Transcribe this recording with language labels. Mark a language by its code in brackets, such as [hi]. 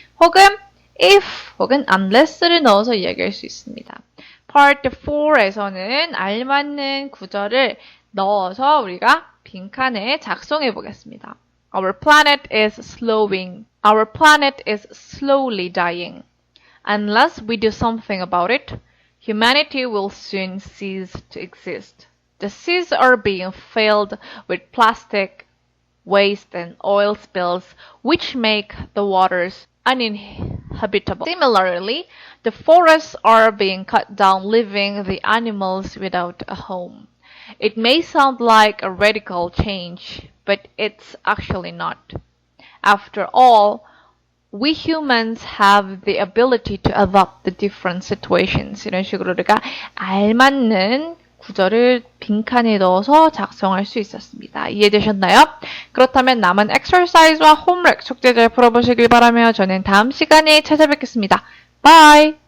[ko] 혹은 if 혹은 unless를 넣어서 이야기할 수 있습니다. Part 4에서는 알맞는 구절을 넣어서 우리가 빈칸에 작성해 보겠습니다. [en] Our planet is slowing. Our planet is slowly dying. Unless we do something about it, humanity will soon cease to exist. The seas are being filled with plastic waste and oil spills, which make the waters uninhabitable. Similarly, the forests are being cut down, leaving the animals without a home. It may sound like a radical change, but it's actually not. After all, we humans have the ability to adapt to different situations. [ko] 이런 식으로 우리가 알맞는 구절을 빈칸에 넣어서 작성할 수 있었습니다. 이해되셨나요? 그렇다면 남은 exercise와 homework 숙제 잘 풀어보시길 바라며 저는 다음 시간에 찾아뵙겠습니다. Bye!